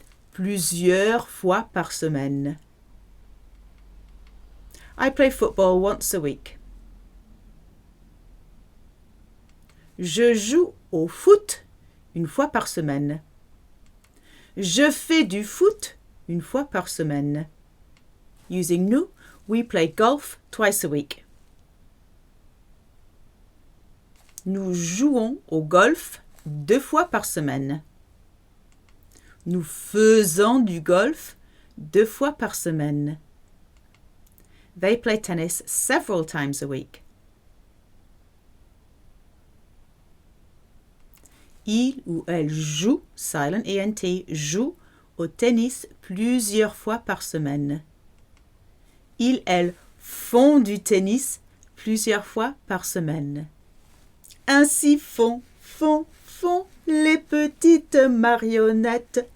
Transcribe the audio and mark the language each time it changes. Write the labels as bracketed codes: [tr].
[fr] Plusieurs fois par semaine. [en] I play football once a week. [fr] Je joue au foot une fois par semaine. Je fais du foot une fois par semaine. [en] Using nous, we play golf twice a week. [fr] Nous jouons au golf 2 fois par semaine. Nous faisons du golf 2 fois par semaine. [en] They play tennis several times a week. [fr] Il ou elle joue, [en] silent ENT, [fr] joue au tennis plusieurs fois par semaine. Ils, elles font du tennis plusieurs fois par semaine. Ainsi font les petites marionnettes.